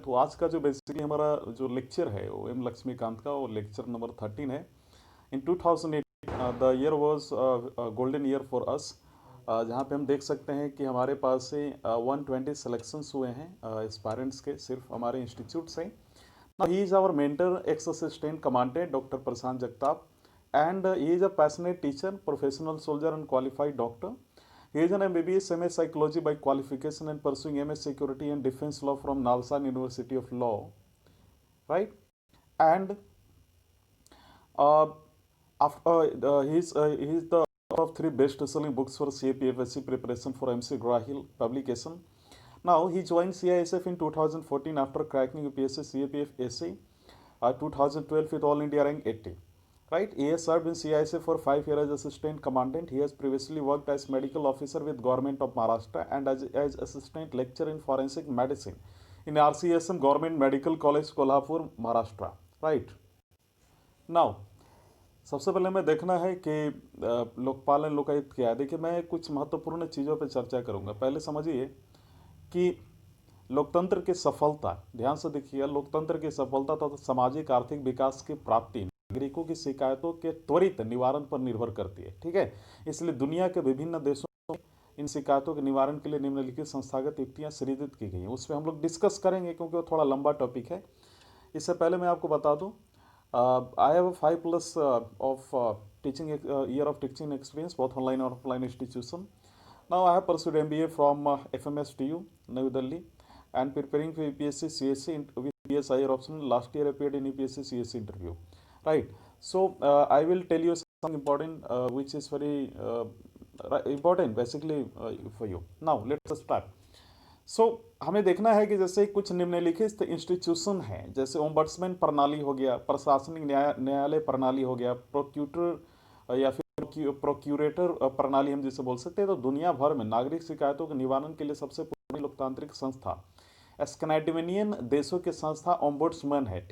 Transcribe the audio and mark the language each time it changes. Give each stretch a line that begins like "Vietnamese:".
Hindi: तो आज का जो बेसिकली हमारा जो लेक्चर है वो एम लक्ष्मीकांत का, वो लेक्चर नंबर 13 है।
English: in 2008 the year was golden year for us,
Hindi: जहाँ पे हम देख सकते हैं कि हमारे पास से 120 सिलेक्शंस हुए हैं एस्पायरेंट्स के, सिर्फ हमारे इंस्टीट्यूट से।
English: Now he is our mentor, ex-assistant commandant Dr. Prashant Jagtap, and he is a passionate teacher, professional soldier, and qualified doctor. He is an MBBS MA Psychology by qualification and pursuing MS Security and Defense Law from Nalsa University of Law, right? And uh, he is the author of 3 best-selling books for CAPFSC preparation for MC Grahill publication. Now he joined CISF in 2014 after cracking UPSC CAPF SC 2012 with All India rank 80. Right, he has served in CISF for 5 years as assistant commandant. He has previously worked as medical officer with Government of Maharashtra and as assistant lecturer in forensic medicine in RCSM Government Medical College Kolhapur, Maharashtra. Right.
Hindi: Now, सबसे पहले हमें देखना है कि Lokpal and Lokayukta क्या है। देखिए, मैं कुछ महत्वपूर्ण चीज़ों पर चर्चा करूंगा। पहले समझिए कि लोकतंत्र की सफलता, ध्यान से देखिए, लोकतंत्र की सफलता तथा सामाजिक आर्थिक विकास की प्राप्ति नागरिकों की शिकायतों के त्वरित निवारण पर निर्भर करती है। ठीक है, इसलिए दुनिया के विभिन्न देशों में इन शिकायतों के निवारण के लिए निम्नलिखित संस्थागत युक्तियां सृजित की गई हैं। उस पर हम लोग डिस्कस करेंगे क्योंकि वो थोड़ा लंबा टॉपिक है। इससे पहले मैं आपको बता दूं,
English: I have 5+ of teaching year of teaching experience both online और offline institution. Now I have pursued MBA from FMSTU, New Delhi, and preparing for UPSC CSC with PSIR option. Last year I appeared in UPSC CSC interview. Right. So I will tell you something important, which is very important basically for you. Now let's start.
Hindi: So हमें देखना है कि जैसे कुछ निम्नलिखित institution हैं, जैसे ombudsman प्रणाली हो गया, प्रशासनिक न्यायालय प्रणाली हो गया, प्रोक्यूटर या फिर प्रोक्यूरेटर प्रणाली हम जिसे बोल सकते हैं। तो दुनिया भर में नागरिक शिकायतों के निवारण के लिए सबसे पुरानी लोकतांत्रिक संस्था स्कैंडिनेवियन देशों की संस्था ओम्बड्समैन है।